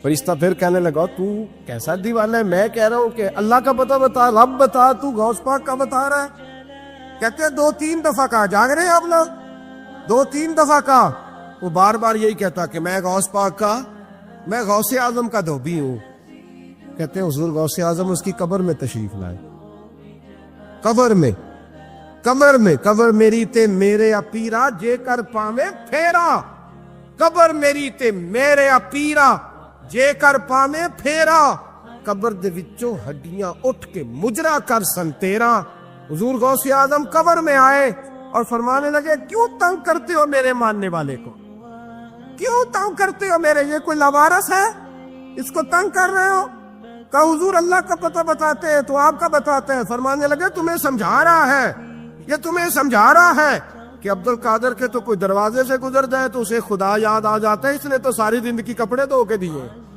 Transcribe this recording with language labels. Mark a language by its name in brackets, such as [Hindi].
[Urdu] فرشتہ پھر کہنے لگا تو کیسا دیوانہ ہے, میں کہہ رہا ہوں کہ اللہ کا پتہ بتا, رب بتا, تو غوث پاک کا بتا رہا ہے. کہتے ہیں 2-3 دفعہ کہا, جاگ رہے ہیں آپ لوگ, 2-3 دفعہ کہا. وہ بار بار یہی کہتا کہ میں غوث پاک کا, میں غوث اعظم کا دھوبی ہوں. کہتے ہیں حضور غوث اعظم اس کی قبر میں تشریف لائے. [Punjabi] قبر میں قبر میری تے میرے اپیرا جے کر پاویں پھیرا, قبر میری تے میرے اپیرا جے کر پاویں پھیرا, قبر دے وچوں ہڈیاں اٹھ کے مجرا کر سن تیرا. [Urdu] حضور غوث اعظم قبر میں آئے اور فرمانے لگے کیوں تنگ کرتے ہو میرے ماننے والے کو, کیوں تنگ کرتے ہو میرے, یہ کوئی لوارث ہے اس کو تنگ کر رہے ہو؟ کہا حضور اللہ کا پتہ بتاتے ہیں تو آپ کا بتاتے ہیں. فرمانے لگے تمہیں سمجھا رہا ہے, یہ تمہیں سمجھا رہا ہے کہ عبد القادر کے تو کوئی دروازے سے گزر جائے تو اسے خدا یاد آ جاتا ہے, اس نے تو ساری زندگی کپڑے دھو کے دیے.